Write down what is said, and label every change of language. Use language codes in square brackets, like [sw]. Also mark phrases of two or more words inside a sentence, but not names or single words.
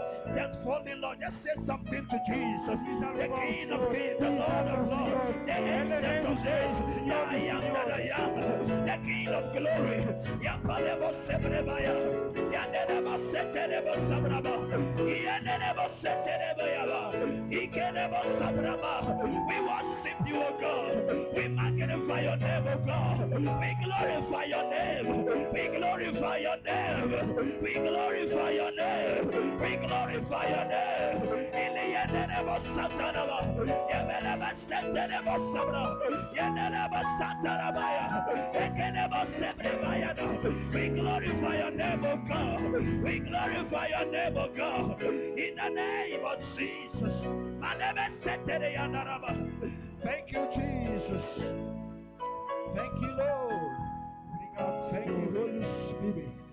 [en] Just fall in love. Just say something to Jesus. The King of Kings, the Lord of Lords, the Ancient of Days, the I am that I am, the King of Glory. Yabalebo Sebrebaya, Yanebo Seterebo Sabraba, Yanebo Seterebo Yaba, Ikenebo Sabraba. We worship you, O God. We magnify your name, O God. We glorify your name. We glorify your name. We glorify your name. We glorify your name. Iliyanebo Satanaba, Yabaleba Seterebo Sabra, Yanebo Satarabaya, Ekenebo Sebrebaya. We glorify your name, O God. We glorify your name, O God. In the name of Jesus. Thank you, Jesus. Thank you, Lord. Thank you, Holy Spirit.